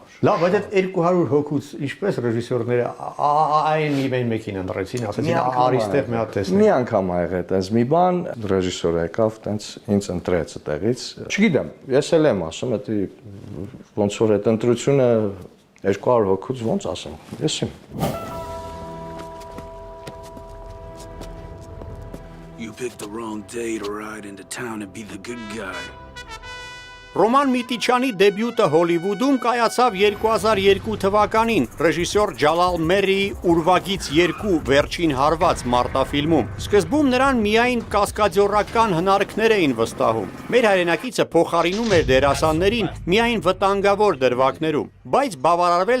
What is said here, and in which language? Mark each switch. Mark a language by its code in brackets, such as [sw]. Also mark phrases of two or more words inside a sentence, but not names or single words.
[hy] Լավ, բայց այդ 200 հոգուց ինչպես ռեժիսորները այն իմ մեկին ընտրեցին, ասեցին արիստեղ մի հատ տեսնենք։ Մի անգամ ա եղել այդպես մի բան, ռեժիսորը եկավ, տենց ինձ ընտրեց այդտեղից։ Չգիտեմ, ես էլ եմ ասում, դա ոնց որ այդ ընտրությունը 200 հոգուց ոնց ասեմ, ես իմ։ [en] You picked the wrong day to ride into town and be the good guy. [hy] Ռոման Միտիչյանի դեբյուտը Հոլիվուդում կայացավ 2002 թվականին ռեժիսոր Ջալալ Մերիի Ուրվագից 2 վերջին հարված մարտաֆիլմում։ Սկզբում նրան միայն կասկադյորական հնարքներ էին վստահում։ Մեր հայրենակիցը փոխարինում էր դերասաններին միայն վտանգավոր դրվագներում, բայց բավարարվել